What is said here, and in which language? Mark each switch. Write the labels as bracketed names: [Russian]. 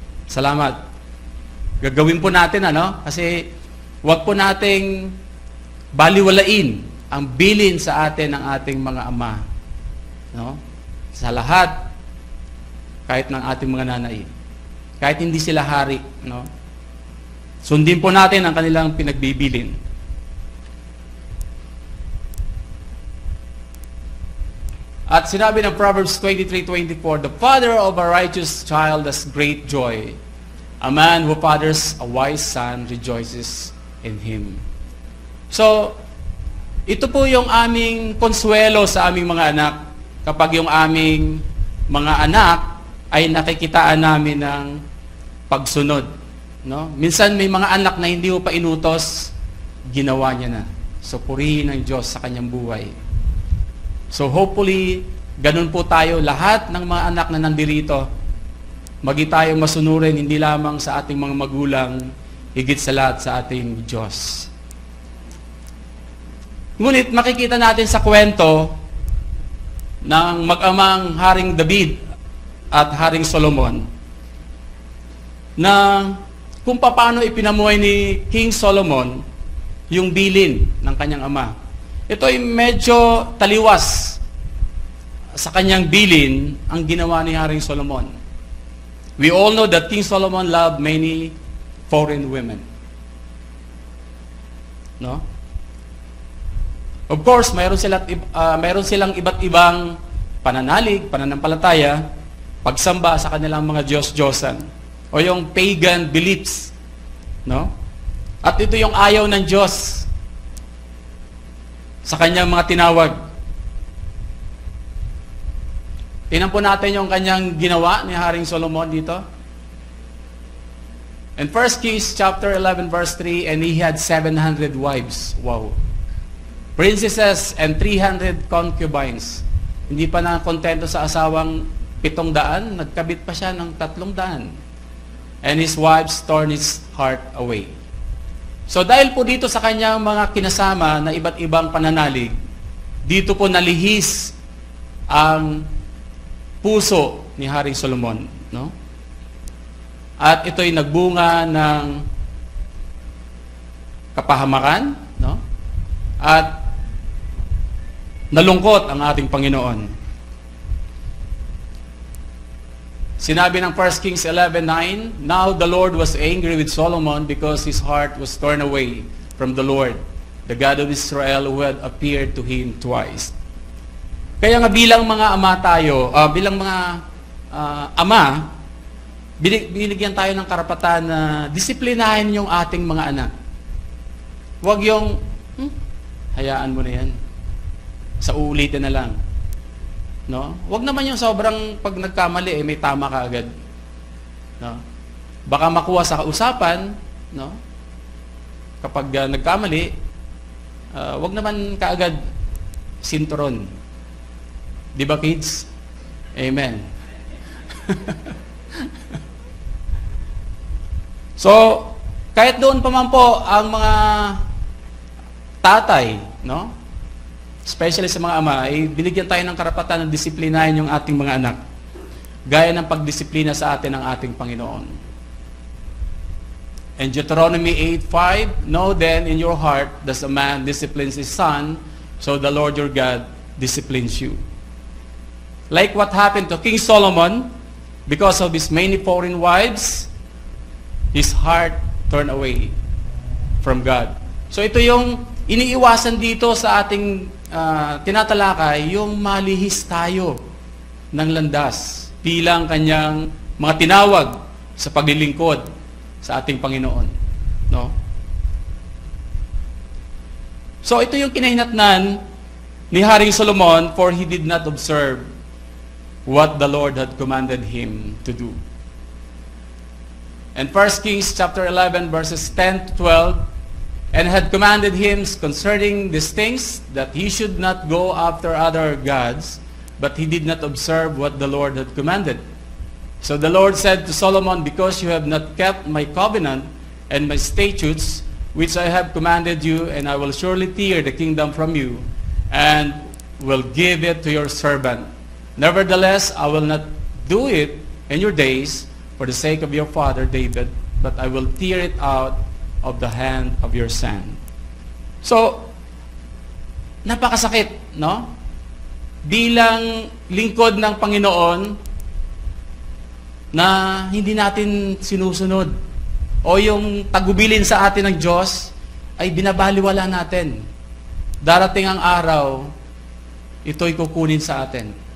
[Filipino] Salamat. Gagawin po natin, ano? Kasi huwag po nating baliwalain ang bilin sa atin ng ating mga ama. No? Sa lahat, kahit ng ating mga nanay. Kahit hindi sila hari. No? Sundin po natin ang kanilang pinagbibilin. At sinabi ng [English] Proverbs 23:24, the father of a righteous child has great joy. A man who fathers a wise son rejoices in him. [Filipino] So, ito po yung aming konsuelo sa aming mga anak. Kapag yung aming mga anak ay nakikitaan namin ng pagsunod. No? Minsan may mga anak na hindi mo pa inutos, ginawa niya na. So, purihin ng Diyos sa kanyang buhay. [English] So hopefully, [Filipino] ganun po tayo lahat ng mga anak na nandirito. Magi tayong masunurin hindi lamang sa ating mga magulang, higit sa lahat sa ating Diyos. Ngunit makikita natin sa kwento ng mag-amang Haring David at Haring Solomon na kung paano ipinamuhay ni King Solomon yung bilin ng kanyang ama. Ito ay medyo taliwas sa kanyang bilin ang ginawa ni Haring Solomon. [English] We all know that King Solomon loved many foreign women. [Filipino] No? [English] Of course, [Filipino] mayroon silang iba't ibang pananalig, pananampalataya, pagsamba sa kanilang mga Diyos-Diyosan o yung pagan beliefs. No? At ito yung ayaw ng Diyos sa kanyang mga tinawag. Tingnan po natin yung kanyang ginawa ni Haring Solomon dito. [English] In 1 Kings chapter 11 verse 3, and he had 700 wives. Wow. Princesses and 300 concubines. [Filipino] Hindi pa na kontento sa asawang 700, nagkabit pa siya ng 300. [English] And his wives torn his heart away. [Filipino] So dahil po dito sa kanyang mga kinasama na iba't ibang pananalig, dito po nalihis ang puso ni Haring Solomon, no? At ito'y nagbunga ng kapahamakan, no? At nalungkot ang ating Panginoon. Sinabi ng [English] 1 Kings 11:9, now the Lord was angry with Solomon because his heart was torn away from the Lord, the God of Israel, who had appeared to him twice. [Filipino] Kaya nga bilang mga ama tayo, bilang mga ama, binigyan tayo ng karapatan na disiplinahin yung ating mga anak. Huwag yung, hayaan mo na yan. Sa uulitin na lang. No? Huwag naman yung sobrang pag nagkamali, may tama ka agad. No? Baka makuha sa usapan, no? Kapag nagkamali, huwag naman kaagad sinturon. Di ba, kids? Amen. So, kahit doon pa man po ang mga tatay, no? Especially sa mga ama, binigyan tayo ng karapatan na disiplinahin yung ating mga anak. Gaya ng pagdisiplina sa atin ng ating Panginoon. [English] And Deuteronomy 8:5, know then in your heart does a man disciplines his son, so the Lord your God disciplines you. Like what happened to King Solomon, because of his many foreign wives, his heart turned away from God. [Filipino] So ito yung iniiwasan dito sa ating tinatalakay, yung malihis tayo ng landas bilang kanyang mga tinawag sa paglilingkod sa ating Panginoon, no? So ito yung kinahinatnan ni Haring Solomon, [English] for he did not observe what the Lord had commanded him to do. And 1 Kings chapter 11 verses 10 to 12, and had commanded him concerning these things, that he should not go after other gods, but he did not observe what the Lord had commanded. So the Lord said to Solomon, because you have not kept my covenant and my statutes, which I have commanded you, and I will surely tear the kingdom from you, and will give it to your servant. Nevertheless, I will not do it in your days for the sake of your father David, but I will tear it out of the hand of your son. [Filipino] So, napakasakit, no? Bilang lingkod ng Panginoon, na hindi natin sinusunod, o yung tagubilin sa atin ng Diyos ay binabaliwala natin. Darating ang araw, ito'y kukunin sa atin.